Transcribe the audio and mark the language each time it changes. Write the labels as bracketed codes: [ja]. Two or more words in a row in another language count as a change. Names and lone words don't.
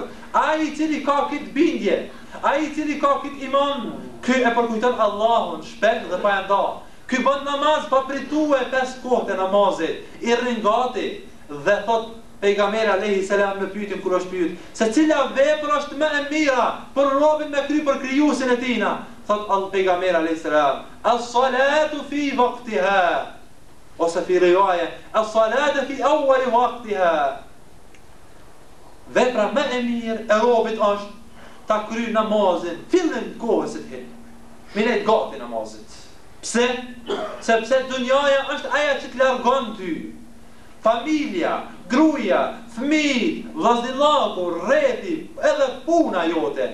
[sq] Ai I cili ka këtë bindje, ai I cili ka këtë iman, ky e përkujton Allahun shpejt dhe pa enda. Ky bën namaz pa pritue 5 kohë të namazit, I rrin gati dhe thot pejgamberi [ar] عليه السلام [sq] me pyetin kur është pyet, se cila vepër është më e mira për robën me kry për krijuesin e tina? Thot pejgamberi [ar] عليه السلام, الصلاة في وقتها. Ose في رواية الصلاة في أول وقتها. [sq] Vepra më e mirë e robit është ta kryej namazin fillim kohës së tij. Milet gati namazit. Pse? Sepse dunjaja është ajo që të largon ty. Familja, gruaja, fëmijë, vllazëllaku, rreti, edhe puna jote.